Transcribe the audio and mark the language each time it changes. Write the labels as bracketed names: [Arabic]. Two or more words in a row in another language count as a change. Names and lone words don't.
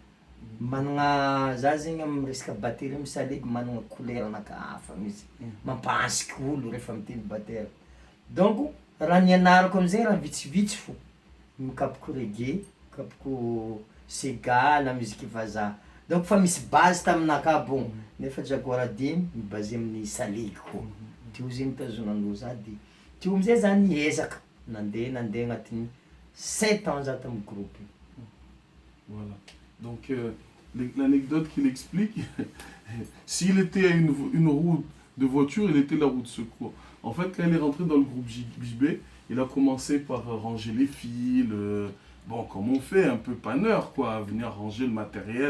[Malagasy] managna za zegny amy resaka batery amy salegy managna couleuranaka hafa mihisy mampahansika olo rehefa mitendry batera donc raha nianarako amizay raha vitsivitsy fo mikapoky reggae mikapoko sega na musique vazaha donc fa misy base taminaka bon nefa Jaguar D mibase amin'ny salegy koa teo zegny tazonan'olo za de teo amizay za niezaka nandeha agnatin'ny 7 ans za tamy groupe. [French] Voilà. Donc, l'anecdote qu'il explique, s'il était à une route de voiture, il était la roue de secours. En fait, quand il est rentré dans le groupe JB, il a commencé par ranger les fils, bon, comme on fait, un peu panneur, quoi, venir ranger le matériel.